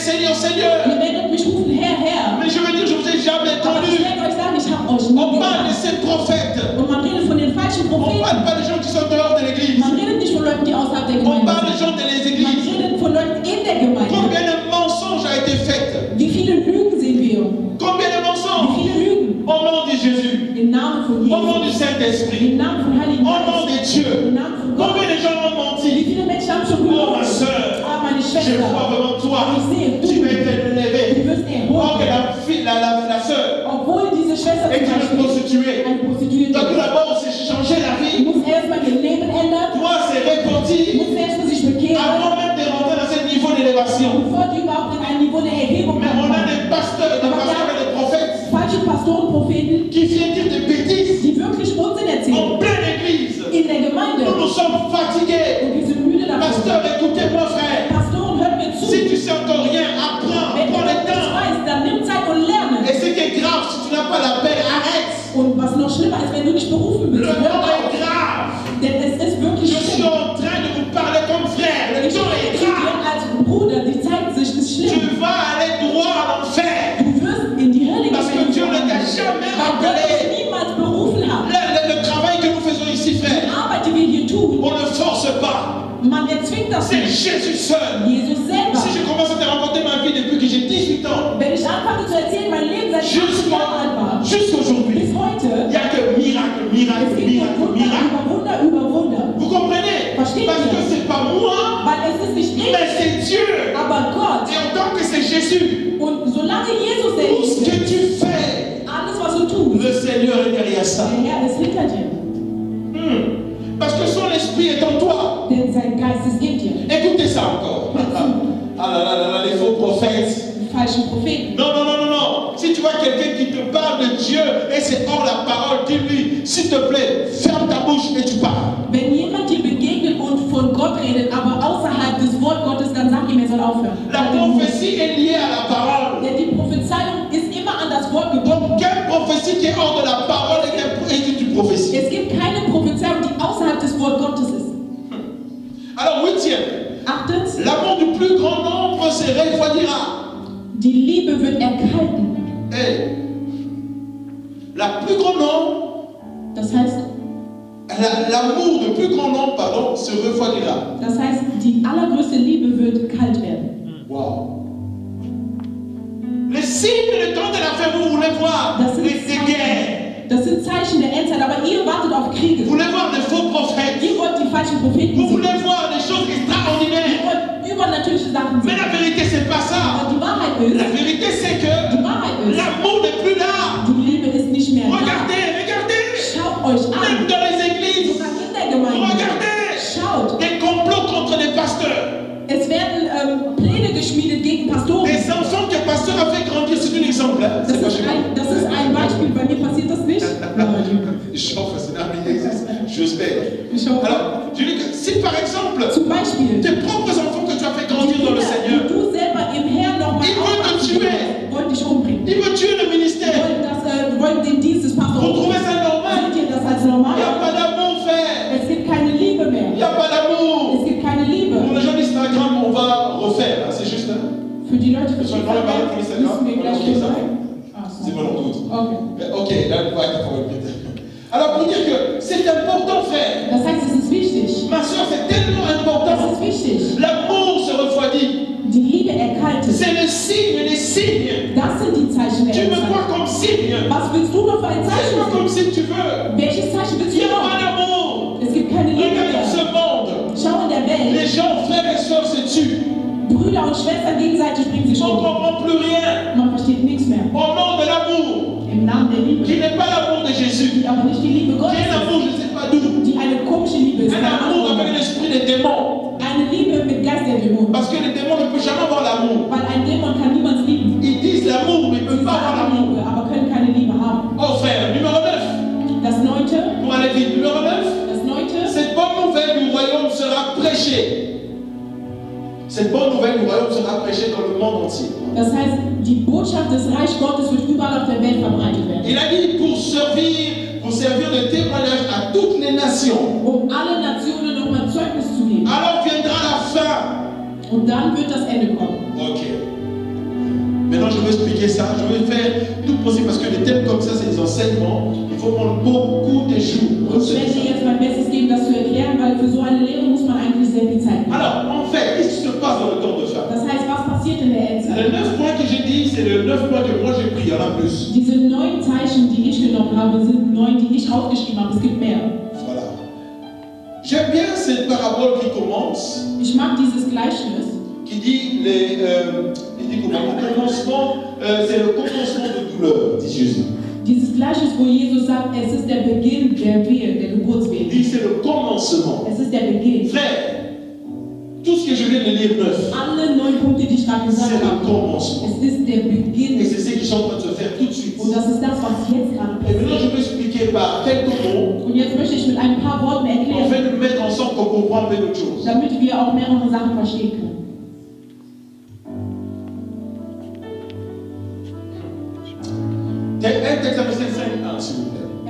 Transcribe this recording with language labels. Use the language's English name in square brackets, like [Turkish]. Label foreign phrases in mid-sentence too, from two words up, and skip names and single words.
[French] Seigneur, Seigneur. [German] Ihr werdet mich rufen, Herr, Herr. [French] Mais je veux dire, je vous ai jamais [German] Aber ich [French] connu. [German] werde euch sagen, ich habe euch nie [French] On parle de [German] gekannt. [French] ces prophètes. [German] Und man redet von den falschen [French] On ne [German] Propheten. [French] parle pas des gens qui sont dehors de l'église. [German] Man redet nicht von Leuten, die außerhalb der [French] On [German] Gemeinde [French] parle des [German] sind. [French] gens de les [German] Man [French] églises. [German] redet von Leuten in der Gemeinde. [French] Combien de mensonges a été fait? [German] Wie viele Lügen sehen wir? [French] Combien de [German] Wie [French] mensonges? [German] viele Lügen? [French] Au nom de Jésus. [German] Im Namen von [French] Au nom du [German] Jesus. [French] Saint-Esprit. [German] Im Namen von Heiligen [French] Au nom de [German] Geist. [French] Dieu. [German] Im Namen von Gott. [French] Combien de gens ont [German] Wie [French] menti? [German] viele Menschen haben schon [French] Oh ma [German] gelogen? [French] soeur, [German] Ah, meine [French] je [German] Schwester. [French] vois vraiment toi. [German] Ich sehe, [French] Tu vas être [German] du [French] élevé. [German] wirst [French] Oh, que [German] erhoben. [French] la fille, la soeur [German] Obwohl diese Schwester [French] est [German] zum [French] une [German] Beispiel [French] prostituée. [German] eine Prostituierte [French] Donc [German] ist. [French] d'abord, c'est changer la [German] Du [French] vie. [German] musst erstmal ihr Leben ändern. [French] Toi, c'est [German] Du [French] repentir [German] musst erstmal sich bekehren. [French] avant même de rentrer dans ce niveau d'élévation. [German] Bevor du überhaupt in ein Niveau der Erhebung [French] Mais on a [German] kommst. [French] des pasteurs et des prophètes [German] Falsche Pastoren, Propheten, [French] qui viennent dire des bêtises [German] die wirklich Unsinn erzählen. [French] en pleine église. [German] In der Gemeinde. [French] Nous nous sommes fatigués. [German] Und wir sind müde davon. [French] Pasteur, écoutez-moi, frère. [German] Pastoren, hört mir zu. [French] Si tu sais encore rien, apprends. [German] Wenn du [French] Prends le [German] das nicht [French] temps. [German] weißt, dann nimm Zeit und lerne. [French] Et ce qui est grave, si tu n'as pas l'appel, arrête. [German] Und was noch schlimmer ist, wenn du nicht berufen [French] Le [German] bist, hör [French] temps [German] auf. [French] est grave. [German] Denn es ist wirklich [French] Je suis [German] schlimm. [French] en train de vous parler comme frère. Le [German] Ich [French] temps [German] rede [French] est [German] zu dir [French] grave. [German] als Bruder, die Zeit sich ist schlimm. [French] Tu vas aller droit à l'enfer. [German] Du wirst in die Hölle [French] Parce que Dieu ne t'a jamais [German] weil Gott dich [French] appelé. [German] niemals berufen hat. [French] Le travail que nous faisons ici, [German] Die [French] frère, [German] Arbeit, die wir hier tun, [French] on ne force pas. [German] man erzwingt das [French] C'est [German] nicht. [French] Jésus seul. [German] Jesus selber. [French] Si je commence à te raconter ma vie depuis que j'ai 18 ans, [German] Wenn ich anfange zu erzählen, mein Leben seit 18 Jahren alt war, [French] jusqu'aujourd'hui, [German] bis heute, [French] il n'y a que miracle, [German] es [French] miracle, [German] geht nur [French] miracle, [German] Wunder [French] miracle. [German] über Wunder über Wunder. [French] Vous comprenez? [German] Versteht [French] Parce [German] ihr? [French] que c'est pas moi, [German] Weil es ist nicht ich, [French] mais c'est Dieu. [German] aber Gott. [French] Et en tant que c'est Jésus, [German] Und solange Jesus der [French] tout ce [German] ist, [French] que tu fais, [German] alles was du tust, [French] le Seigneur est derrière ça. [German] der Herr ist hinter dir. [French] Parce que son esprit est en toi. [German] Denn sein Geist ist in dir. [French] Écoutez ça encore. Ah là là là là, les faux prophètes. [German] Die falschen Propheten. [French] Non, non, non, non, non. Si tu vois quelqu'un qui te parle de Dieu et c'est hors la parole, dis-lui, s'il te plaît, ferme ta bouche et tu parles. [German] Wenn jemand dir begegnet und von Gott redet, aber außerhalb des Wort Gottes, dann sag ihm, er soll aufhören. [French] La prophétie est liée à la parole. [German] Denn die Prophezeiung ist immer an das Wort gebunden. [French] Donc, quelle prophétie qui est hors de la parole est une prophétie? [German] Es gibt keine Prophezeiung, die außerhalb des Wort Gottes ist. [French] Alors, huitième, [German] Achtens, [French] l'amour du plus grand nombre se refroidira. [German] die Liebe wird erkalten. [French] Hey, la plus grand nombre, [German] Das heißt, [French] l'amour du plus grand nombre, pardon, se refroidira. [German] die allergrößte Liebe wird kalt werden. Wow. [French] Les signes de temps de la fin, vous voulez voir [German] Das sind, [French] des guerres. [German] das sind Zeichen der Endzeit, aber ihr wartet auf Kriege. [French] Vous voulez voir des faux prophètes. [German] Ihr wollt die falschen Propheten [French] Vous [German] sehen. [French] voulez voir des choses [German] Ihr [French] extraordinaires. [German] wollt übernatürliche Sachen [French] Mais [German] sehen. [French] la vérité, c'est pas ça. [German] Aber die Wahrheit [French] La [German] ist, [French] vérité, c'est que [German] ist, [French] l'amour n'est plus là. [German] die Liebe ist nicht mehr da. [French] Regardez, regardez. [German] Schaut euch [French] Même [German] an. [French] dans les églises. [German] Sogar in der Gemeinde. [French] Regardez. [German] Schaut. [French] Des complots contre les pasteurs. [German] Es werden Pläne geschmiedet gegen Pastoren. [French] Des enfants que le pasteur a fait grandir, c'est un exemple. Hein? [German] Das [French] C'est pas [German] ist, [French] chez moi. [German] das ist ein Beispiel. Bei mir passiert das nicht. Je hoffe, [French] c'est j'espère. [German] Ich hoffe. [French] Alors, je dis que si par exemple, [German] Zum Beispiel, [French] tes propres enfants que tu as fait grandir [German] die [French] dans le [German] Kinder, [French] Seigneur, [German] die du selber im Herrn nochmal [French] Il veut te tuer. [German] wollen dich umbringen. [French] il veut tuer le ministère. [German] Wollen den Dienst des Pastors [French] Vous trouvez ça normal? [German] Seht ihr das als [French] Il [German] normal? [French] n'y a pas d'amour, frère. [German] Es gibt keine Liebe [French] Il [German] mehr. [French] n'y a pas d'amour. [German] Es gibt keine Liebe. [French] Pour les gens d'Instagram, on va refaire. Hein, c'est juste. Hein? [German] Für die Leute, die Soll ich noch mal von Instagram? müssen wir gleich Okay, drüber. [French] C'est bon, on doute. [German] Okay. [French] Ok, là, on va être pour Alors, pour dire que c'est important, frère. [German] Das heißt, es ist wichtig. [French] Ma soeur, c'est tellement important. [German] Das ist wichtig. [French] L'amour se refroidit. [German] Die Liebe erkaltet. [French] C'est le signe des signes. [German] Das sind die Zeichen der [French] Tu me [German] Endzeit. [French] vois comme signe. [German] Was willst du noch für ein [French] C'est [German] Zeichen [French] pas comme [German] sehen? [French] si tu veux. [German] Welches Zeichen willst [French] Il n'y [German] du [French] a pas [German] noch? [French] d'amour. [German] Es gibt keine Liebe [French] Regarde dans [German] mehr. [French] ce monde. [German] Schau in der [French] Les [German] Welt. [French] gens, frères et sœurs, se tuent. [German] Brüder und Schwestern gegenseitig bringen sich [French] On ne [German] um. [French] comprend plus rien. [German] Man versteht nichts mehr. [French] Au nom de l'amour, [German] Im Namen der Liebe. [French] qui n'est pas l'amour de Jésus, [German] Die aber nicht die Liebe [French] qui [German] Gottes [French] est [German] ist. [French] l'amour, je ne sais pas d'où. [German] Die eine komische Liebe ist. [French] Un [German] Keine [French] amour [German] Ahnung. [French] avec l'esprit des démons. [German] Eine Liebe mit Geist der Dämonen. [French] Parce que les démons ne peuvent jamais avoir l'amour. [German] Weil ein Dämon kann niemand lieben. [French] Ils disent l'amour, mais ils ne [German] Sie [French] peuvent pas avoir [German] sagen [French] l'amour. [German] Liebe, aber können keine Liebe haben. [French] Oh frère, numéro 9. [German] Das Neunte, [French] Pour aller vite, numéro 9. [German] das Neunte, [French] Cette bonne nouvelle du royaume sera prêchée. Cette bonne nouvelle du royaume sera prêchée dans le monde entier. [German] das heißt, die Botschaft des Reich Gottes wird überall auf der Welt verbreitet werden. [French] Il a dit pour servir de témoignage à toutes les nations. [German] Um alle Nationen nochmal Zeugnis zu geben. [French] Alors viendra la fin. [German] Und dann wird das Ende kommen. [French] Ok. Maintenant, je vais expliquer ça. Je vais faire tout possible parce que des thèmes comme ça, c'est des enseignements. Il faut prendre beaucoup de jours. [German] Und ich werde dir jetzt mein Bestes geben, das zu erklären, weil für so eine Lehre muss man eigentlich sehr viel Zeit haben. [French] Alors, en fait, qu'est-ce qui se passe dans le temps de fin? [German] Das heißt, was passiert in der Endzeit? [French] Les 9 points que j'ai dit, c'est les 9 points que moi j'ai pris. Il y en a plus. [German] Diese 9 Zeichen, die ich genommen habe, sind 9, die ich aufgeschrieben habe. Es gibt mehr. [French] Voilà. J'aime bien cette parabole qui commence, [German] Ich mag dieses Gleichnis. [French] qui dit il dit comment? Le commencement, c'est le commencement de douleur, dit Jésus. [German] Dieses Gleichnis, wo Jesus sagt, es ist der Beginn der Wehe, der [French] Il [German] Geburtswehe. [French] dit c'est le commencement. [German] Es ist der Beginn. [French] Frère, tout ce que je viens de lire neuf, [German] Alle 9 Punkte, die ich gerade gesagt [French] c'est le [German] habe, [French] commencement. [German] es ist der [French] Et [German] Beginn. [French] c'est ce qui sont en train de se faire tout de suite. [German] Und das ist das, was jetzt gerade [French] Et maintenant, [German] passiert. [French] je vais expliquer par quelques mots, [German] Und jetzt möchte ich mit ein paar Worten erklären, [French] afin de mettre ensemble pour comprendre un peu d'autres choses. [German] damit wir auch mehrere Sachen verstehen können. [French] Un texte à verset 5.1, s'il vous plaît.